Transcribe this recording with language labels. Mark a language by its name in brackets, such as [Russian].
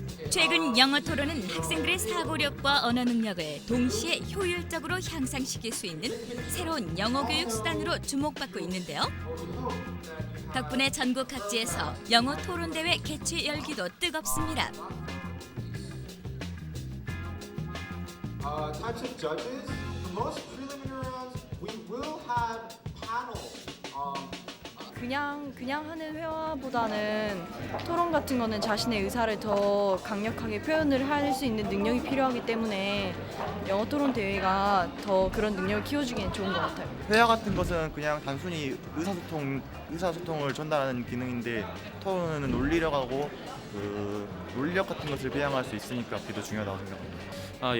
[Korean] 최근 영어 토론은 학생들의 사고력과 언어 능력을 동시에 효율적으로 향상시킬 수 있는 새로운 영어 교육 수단으로 주목받고 있는데요. 덕분에 전국 각지에서 영어 토론 대회 개최 열기도 뜨겁습니다. [English] Types of judges. For most preliminary rounds, we will have panels. [Korean] 그냥 하는 회화보다는 토론 같은 거는 자신의 의사를 더 강력하게 표현을 할 수 있는 능력이 필요하기 때문에 영어 토론 대회가 더 그런 능력을 키워주기엔 좋은 것 같아요. 회화 같은 것은 그냥 단순히 의사소통을 전달하는 기능인데 토론은 논리력하고 논리력 같은 것을 배양할 수 있으니까 그게 더 중요하다고 생각합니다.